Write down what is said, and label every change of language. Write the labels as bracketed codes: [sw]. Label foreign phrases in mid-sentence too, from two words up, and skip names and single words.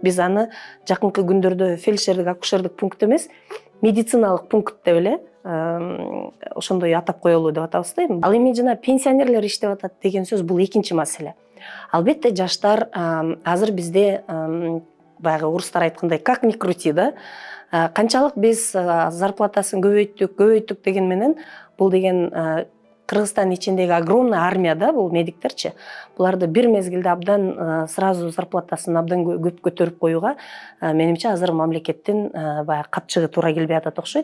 [ky] Биз аны жакынкы күндөрдө фельдшердик акушердик пункт эмес, медициналык пункт деп эле ошондой атап коелу деп атабыз да. Ал эми жана пенсионерлер иштеп атат деген сөз бул экинчи маселе. Албетте жаштар азыр бизде баягы орустар айткандай [ru] как ни крути [ky] да, канчалык биз зарплатасын көбөйттүк деген менен бул деген Кыргызстан ичиндеги [ru] огромный армия [ky] да, бул медиктерчи. Буларды бир мезгилде абдан сразу зарплатасын абдан көп көтөрүп коюуга менимче азыр мамлекеттин баягы капчыгы туура келбей атат окшойт.